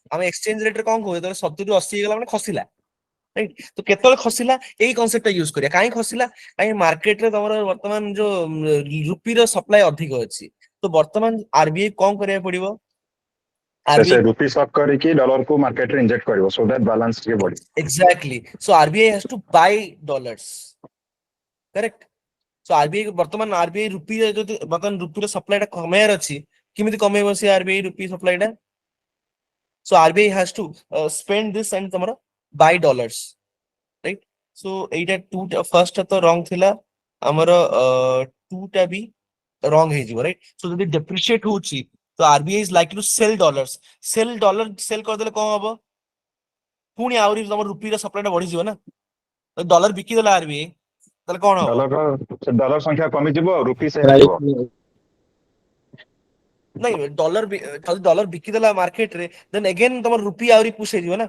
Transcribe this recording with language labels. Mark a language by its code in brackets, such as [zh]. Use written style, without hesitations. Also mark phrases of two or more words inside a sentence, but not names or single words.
[or] ଆମେ [en] exchange rate [or] ରେ କଣ କହୁ ଯେତେବେଳେ 70 ରୁ 80 ହେଇଗଲା ମାନେ ଖସିଲା। ରାଇଟ୍ ତ କେତେବେଳେ ଖସିଲା ଏଇ କନସେପ୍ଟ ଟା ୟୁଜ କରିବା। କାହିଁ ଖସିଲା? କାହିଁ ମାର୍କେଟରେ ତମର ବର୍ତ୍ତମାନ ଯୋଉ ରୁପିର ସପ୍ଲାଇ ଅଧିକ ଅଛି। ତ ବର୍ତ୍ତମାନ ଆରବିଆଇ କଣ କରିବାକୁ ପଡିବ? ସେ ଆରବିଆଇ ରୁପି ସକ୍ କରିକି ଡଲରକୁ ମାର୍କେଟରେ ଇଞ୍ଜେକ୍ଟ କରିବ [en] so that [or] ବାଲାନ୍ସ ଟିକେ ବଢିବ। [en] exactly. So RBI has to buy dollars. [or] Correct? So RBI ବର୍ତ୍ତମାନ RBI ରୁପି ଯଦି ବର୍ତ୍ତମାନ ରୁପିର ସପ୍ଲାଇ ଟା କମେଇବାର ଅଛି, କେମିତି କମେଇବ ସେ RBI ରୁପି ସପ୍ଲାଇ ଟା? [en] So RBI has to spend this and ତମର buy dollars. [or] Right? So ଏଇଟା first ଟା ତ wrong ଥିଲା ଆମର 2 ଟା ବି wrong ହେଇଯିବ। [en] right so [or] ଯଦି depreciate ହଉଛି ତ [en] RBI is likely to sell dollars. [or] ସେଲ୍ କରିଦେଲେ କଣ ହବ? ପୁଣି ଆହୁରି ତମର ରୁପିର ସପ୍ଲାଇ ଟା ବଢିଯିବ ନା। ଡଲାର ବିକିଦେଲା ଆରବିଆଇ ତାହେଲେ କଣ ହବ? ଡଲର ସଂଖ୍ୟା କମିଯିବ ଆଉ ରୁପି ସେଲ୍ Price ହେଇଯିବ। ନାଇଁ ଯଦି ଡଲାର ବିକିଦେଲା ମାର୍କେଟରେ [en] then again [or] ତମର ରୁପି ଆହୁରି ପୁsh ହେଇଯିବ ନା।